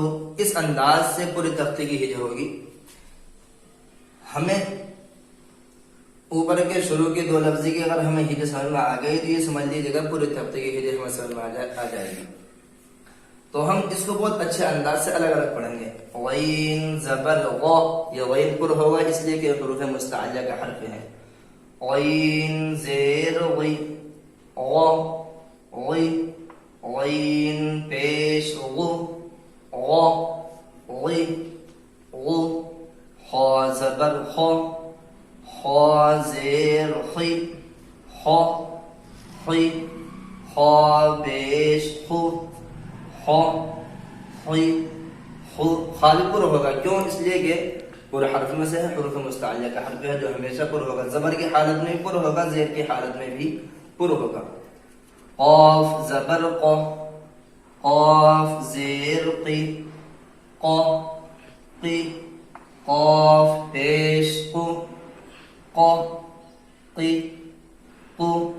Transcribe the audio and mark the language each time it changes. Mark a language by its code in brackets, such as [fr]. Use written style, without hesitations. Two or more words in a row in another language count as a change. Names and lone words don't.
[ur] اس انداز سے پوری تختے کی ہجر ہوگی. ہمیں اوپر کے شروع کی دو لفظی کی اگر ہمیں ہجر سمجھ میں آ گئی تو یہ سمجھ لیجیے گا پوری تختے کی ہجر ہمیں سمجھ میں آ جائے گی. تو ہم اس کو بہت اچھے انداز سے الگ الگ پڑھیں گے. غین زبر غ، یہ غین پر ہوگا اس لیے کہ حروف مستعلیہ کا حرف ہے. غین زیر غی غ غی غین پیش غو غ غی غو خ زبر خ خ زیر خی خ خی خ پیش خو خ خی خو. خالی پر ہوگا، کیوں؟ اس لیے کہ پورے حرف میں سے ہے، حروف مستعلیہ کا حرف ہے جو ہمیشہ پر ہوگا. زبر کی حالت میں پر ہوگا، زیر کی حالت میں بھی پر ہوگا. قاف زبر ق قاف زیر قی ق قی قاف پیش قو ق قی قو.